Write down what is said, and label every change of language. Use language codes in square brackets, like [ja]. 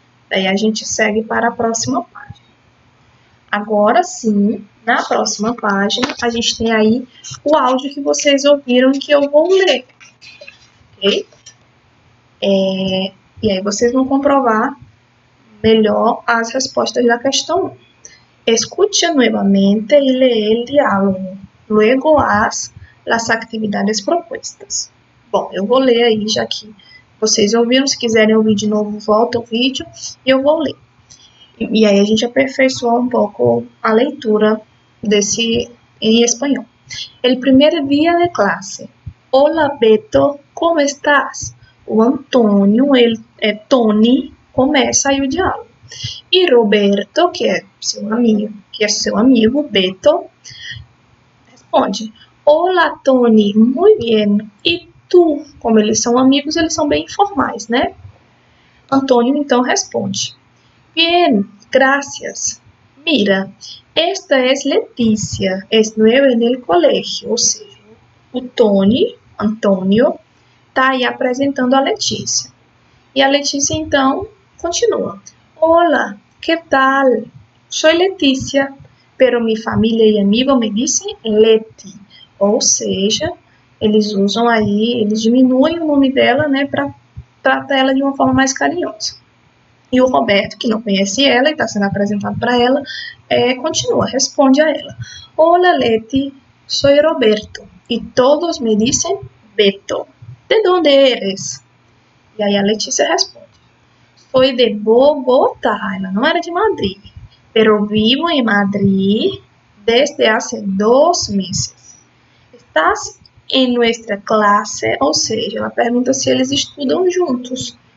[pt] Daí a gente segue para a próxima página. Agora sim, na próxima página, a gente tem aí o áudio que vocês ouviram que eu vou ler, ok? E aí vocês vão comprovar melhor as respostas da questão 1. [es] Escucha nuevamente y lee el diálogo. Luego haz las actividades propuestas. [pt] Bom, eu vou ler aí, já que vocês ouviram. Se quiserem ouvir de novo, volta o vídeo e eu vou ler. E aí a gente aperfeiçoa um pouco a leitura desse em espanhol. [es] El primer día de clase. Hola Beto, ¿cómo estás? [pt] O Antônio, Tony, começa aí o diálogo. E Roberto, que é seu amigo, Beto, responde. [es] Hola Tony, muy bien. E tu? [pt] Como eles são amigos, eles são bem informais, né? Antônio então responde. [es] Bien, gracias. Mira, esta es Leticia, es nueva en el colegio, [pt] ou seja, o Antônio, está aí apresentando a Letícia. E a Letícia, então, continua. [es] Hola, ¿qué tal? Soy Leticia, pero mi familia y amigos me dicen Leti. [pt] Ou seja, eles diminuem o nome dela, né, para tratar ela de uma forma mais carinhosa. E o Roberto, que não conhece ela e está sendo apresentado para ela, continua, responde a ela. [es] Hola Leti, soy Roberto e todos me dicen Beto. ¿De dónde eres? [pt] E aí a Letícia responde. Soy de Bogotá, ela não era de Madrid, pero vivo em Madrid desde hace 2 meses. [es] ¿Estás em nuestra clase? [pt] Ou seja, ela pergunta se eles estudam juntos.